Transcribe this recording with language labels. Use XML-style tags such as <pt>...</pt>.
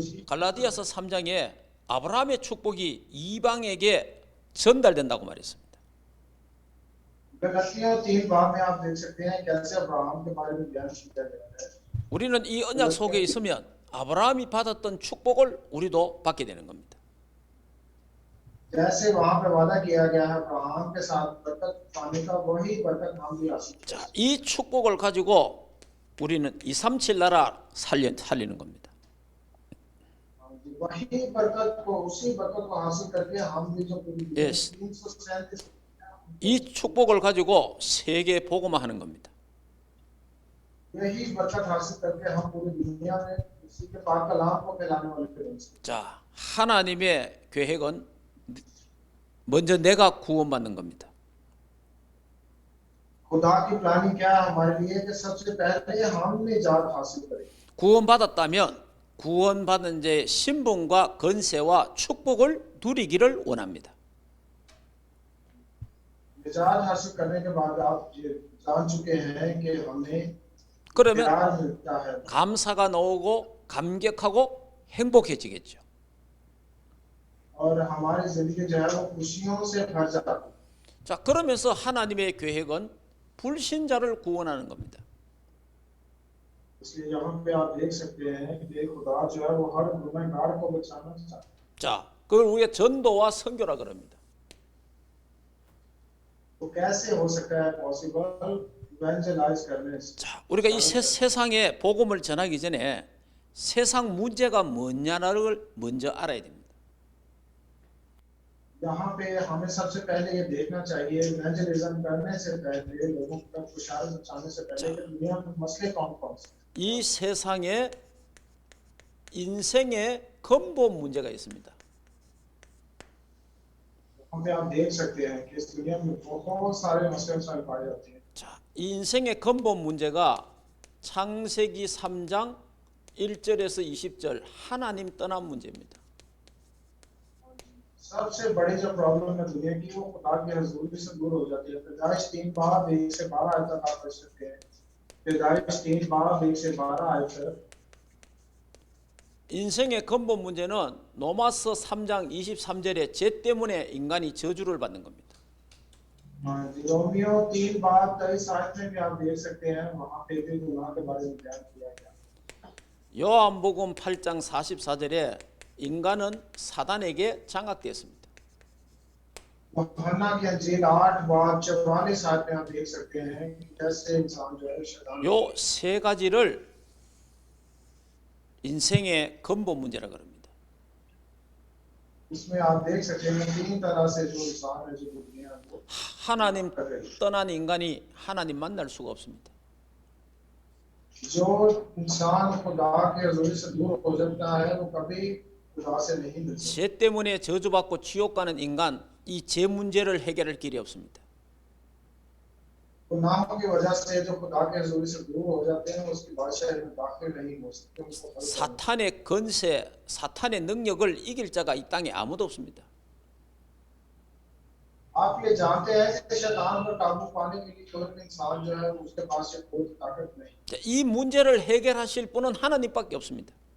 <ko>갈라디아서 3장에 아브라함의 축복이 이방에게 전달된다고 말했습니다.</ko> <hi>गलतियों 3 बाब में आप देख सकते हैं कैसे अब्राहम के बारे में बयान किया गया है।</hi> <ko>우리는 이 언약 속에 있으면 아브라함이 받았던 축복을 우리도 받게 되는 겁니다.</ko> <hi>जैसे वहां पे वादा किया गया है अब्राहम के साथ बरकत पाने का वही बरकत हम भी हासिल करें।</hi> <ko>자, 이 축복을 가지고 우리는 237 나라 살리는 겁니다.</ko> <hi>वही बरकत को उसी बरकत को हासिल करके हम भी जो पूरी</hi> <en>Yes. 337</en> <ko>이 축복을 가지고 세계 복음화하는 겁니다.</ko> <hi>यही बरकत हासिल करके हम पूरी दुनिया में उसी के पाक कलाम को फैलाने वाले बन सकते हैं।</hi> <ko>자, 하나님의 계획은 먼저 내가 구원받는 겁니다.</ko> <hi>खुदा की प्लानिंग क्या है हमारे लिए कि सबसे पहले हम निजात हासिल करें।</hi> <ko>구원받았다면 구원받은 자의 신분과 건세와 축복을 누리기를 원합니다.</ko> <hi>निजात हासिल करने के बाद आप ये जान चुके हैं कि हमें</hi> <ko>그러면</ko> <hi>प्यार मिलता है</hi> <ko>감사가 나오고 감격하고 행복해지겠죠.</ko> <hi>और हमारी जिंदगी जो है वो खुशियों से भर जाती है।</hi> <ko>자, 그러면서 하나님의 계획은 불신자를 구원하는 겁니다.</ko> <hi>इसलिए यहाँ पे आप देख सकते हैं कि खुदा जो है वो हर गुनहगार को बचाना चाहता है।</hi> <ko>자, 그걸 우리가 전도와 선교라 그럽니다.</ko> <hi>तो कैसे हो सकता है पॉसिबल इवेंजलाइज करने से।</hi> <ko>자, 우리가 이 세상에 복음을 전하기 전에 세상 문제가 뭐냐를 먼저 알아야 됩니다.</ko> <hi>यहाँ पे हमें सबसे पहले ये देखना चाहिए इवेंजलिज्म करने से पहले लोगों तक खुशहाली पहुंचाने से पहले कि दुनिया में मसले कौन-कौन से।</hi> <ko>이 세상에 인생의 근본 문제가 있습니다.</ko> <hi>यहाँ पे आप देख सकते हैं कि इस दुनिया में बहुत सारे मसले मसाइल पाए जाते हैं।</hi> <ko>자, 이 인생의 근본 문제가 창세기 3장 1절에서 20절 하나님 떠난 문제입니다.</ko> <hi>सबसे बड़ी जो प्रॉब्लम है दुनिया की वो खुदा की हजूरी से दूर हो जाती है। पैदाइश 3 बाब 1 से 12 आयत तक आप पढ़ सकते हैं। पैदाइश 3 बाब 1 से 12 आयत तक।</hi> <ko>인생의 근본 문제는 로마서 3장 23절에 죄 때문에 인간이 저주를 받는 겁니다.</ko> <hi>रोमियो 3 बाब 23 आयत में भी आप देख सकते हैं वहां पे भी गुनाह के बारे में बयान किया गया।</hi> <ko>요한복음 8장 44절에 인간은 사단에게 장악되었습니다.</ko> <hi>यूहन्ना की अंजील 8 बाब 44 आयत में आप देख सकते हैं कि कैसे इंसान जो है शैतान</hi> <ko>요 세 가지를 인생의 근본 문제라 그럽니다.</ko> <hi>इसमें आप देख सकते हैं 3 तरह से जो इंसान है जो दुनिया को</hi> <ko>하나님 떠난 인간이 하나님 만날 수가 없습니다.</ko> <hi>जो इंसान खुदा के हजूरी से दूर हो जाता है वो कभी खुदा से नहीं मिल सकता।</hi> <ko>죄 때문에 저주받고 지옥 가는 인간, 이 죄 문제를 해결할 길이 없습니다.</ko> <hi>गुनाहों की वजह से जो खुदा के हजूरी से दूर हो जाते हैं उसकी बादशाही में दाखिल नहीं हो सकते। उनको हल करना।</hi> <ko>사탄의 건세, 사탄의 능력을 이길 자가 이 땅에 아무도 없습니다.</ko> <hi>आप ये जानते हैं कि शैतान पर काबू पाने के लिए कोई इंसान जो है उसके पास ये कोई ताकत नहीं।</hi> <ko>자, 이 문제를 해결하실 분은 하나님밖에 없습니다.</ko>